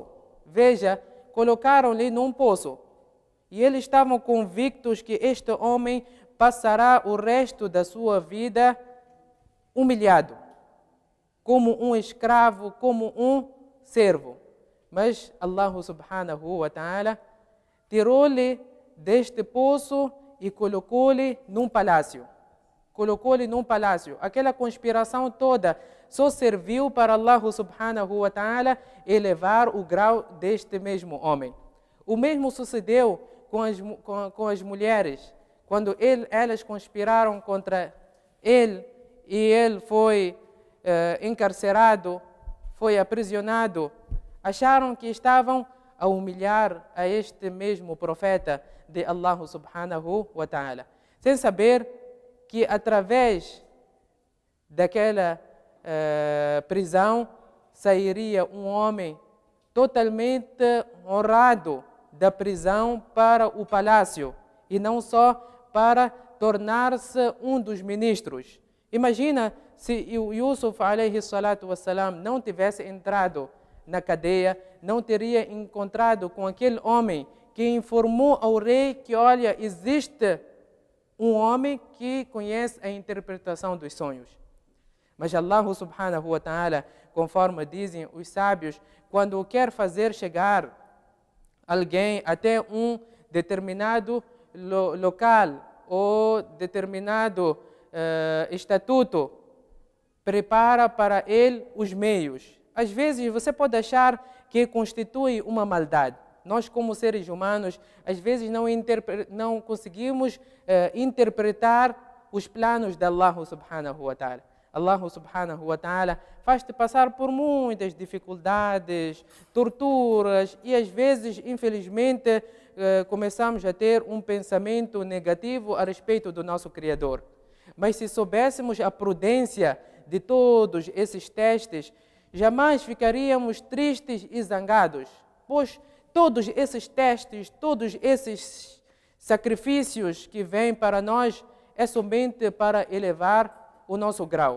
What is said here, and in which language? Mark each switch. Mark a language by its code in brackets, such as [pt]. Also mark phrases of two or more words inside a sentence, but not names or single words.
[pt] Veja, colocaram-lhe num poço. E eles estavam convictos que este homem passará o resto da sua vida humilhado, como um escravo, como um servo. Mas [ar] الله سبحانه وتعالى [pt] tirou-lhe deste poço e colocou-lhe num palácio. Colocou-lhe num palácio. Aquela conspiração toda só serviu para [ar] الله سبحانه وتعالى [pt] elevar o grau deste mesmo homem. O mesmo sucedeu com as mulheres. Quando elas conspiraram contra ele e ele foi encarcerado, foi aprisionado, acharam que estavam a humilhar a este mesmo profeta de [ar] الله سبحانه وتعالى, [pt] sem saber que através daquela prisão sairia um homem totalmente honrado da prisão para o palácio e não só para tornar-se um dos ministros. Imagina se o Yusuf [ar] عليه الصلاة والسلام [pt] não tivesse entrado na cadeia, não teria encontrado com aquele homem que informou ao rei que, olha, existe um homem que conhece a interpretação dos sonhos. [ar] Mas الله سبحانه وتعالى, [pt] conforme dizem os sábios, quando quer fazer chegar alguém até um determinado local ou determinado estatuto, prepara para ele os meios. Às vezes você pode achar que constitui uma maldade. Nós, como seres humanos, às vezes não conseguimos interpretar os planos de [ar] الله سبحانه وتعالى. الله سبحانه وتعالى [pt] faz-te passar por muitas dificuldades, torturas e às vezes, infelizmente, começamos a ter um pensamento negativo a respeito do nosso Criador. Mas se soubéssemos a prudência de todos esses testes, jamais ficaríamos tristes e zangados, pois todos esses testes, todos esses sacrifícios que vêm para nós é somente para elevar o nosso grau.